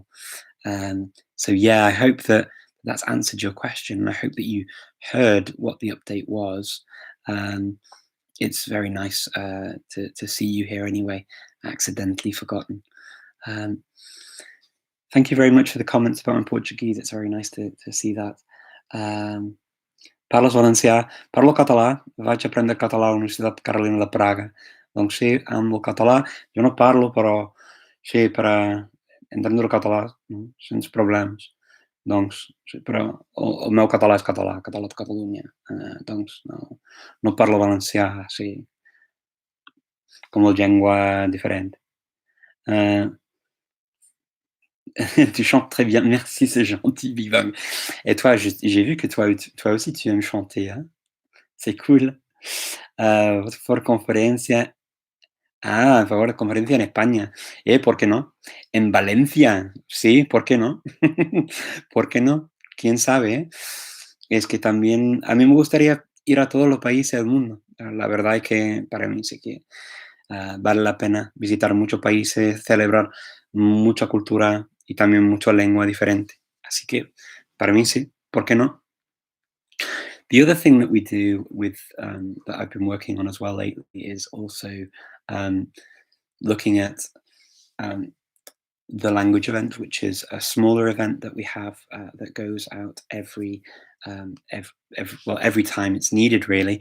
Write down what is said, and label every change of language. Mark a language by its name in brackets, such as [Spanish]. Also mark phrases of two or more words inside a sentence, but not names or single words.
[English] So yeah, I hope that that's answered your question. And I hope that you heard what the update was. Um, it's very nice to see you here anyway, accidentally forgotten. Um, thank you very much for the comments about my Portuguese. It's very nice to see that. [Catalan] Parles valencià? Parlo català, vaig aprendre català a la Universitat Carolina de Praga. Doncs sí, amb el català, jo no parlo, però sí, per a entendre el català, no? Sense problemes. Doncs, sí, però el meu català és català, català de Catalunya. Doncs no parlo valencià, sí, com la llengua diferent. [French] Euh, tu chantes très bien, merci, c'est gentil, Big Bang. Et toi, j'ai vu que toi aussi tu aimes chanter, hein? C'est cool. [Spanish] Por conferencia. Ah, por conferencia en España. ¿Por qué no? En Valencia, sí, ¿por qué no? ¿Por qué no? ¿Quién sabe, eh? Es que también a mí me gustaría ir a todos los países del mundo. La verdad es que para mí sí que, vale la pena visitar muchos países, celebrar mucha cultura y también mucha lengua diferente. Así que para mí sí, ¿por qué no? [English] The other thing that we do with that I've been working on as well lately is also um, looking at um, the language event, which is a smaller event that we have that goes out every time it's needed, really.